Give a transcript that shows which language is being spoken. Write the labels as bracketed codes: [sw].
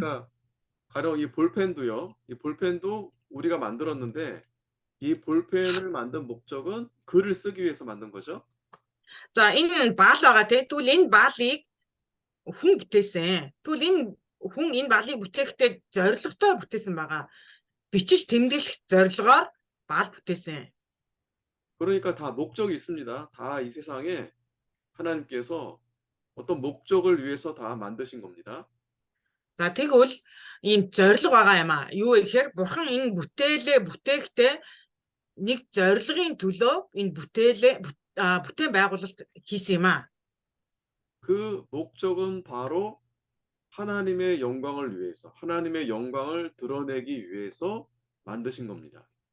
[ko] 그러니까 가령 이 볼펜도요. 이 볼펜도 우리가 만들었는데 이 볼펜을 만든 목적은 글을 쓰기 위해서 만든 거죠. [mn] За энэ баал байгаа тий. Тэгвэл энэ баалыг хүн бүтээсэн. Тэгвэл энэ хүн энэ баалыг бүтээхдээ зорилготой бүтээсэн байгаа. Бичиж тэмдэглэх зорилгоор баал бүтээсэн. [ko] 그러니까 다 목적이 있습니다. 다 이 세상에 하나님께서 어떤 목적을 위해서 다 만드신 겁니다. [mn] За тэгвэл ийм зорилго байгаа юм аа. Юу гэхээр бурхан энэ бүтээлээ бүтээхдээ нэг зорилгын төлөө энэ бүтээн байгуулалт хийсэн юм аа. [ko] 그 목적은 바로 하나님의 영광을 위해서, 하나님의 영광을 드러내기 위해서 만드신 겁니다.